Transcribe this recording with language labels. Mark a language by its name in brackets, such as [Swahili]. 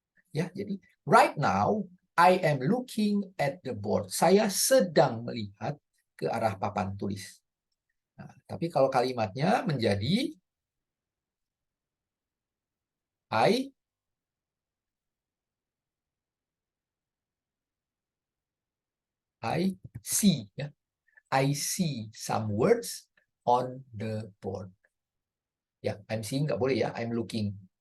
[Indonesian] Ya, jadi [English] right now I am looking at the board. [Indonesian] Saya sedang melihat ke arah papan tulis. Nah, tapi kalau kalimatnya menjadi [English] I see [Indonesian] ya. [English] I see some words on the board. Ya, I'm seeing [Indonesian] nggak boleh ya, [English] I'm looking.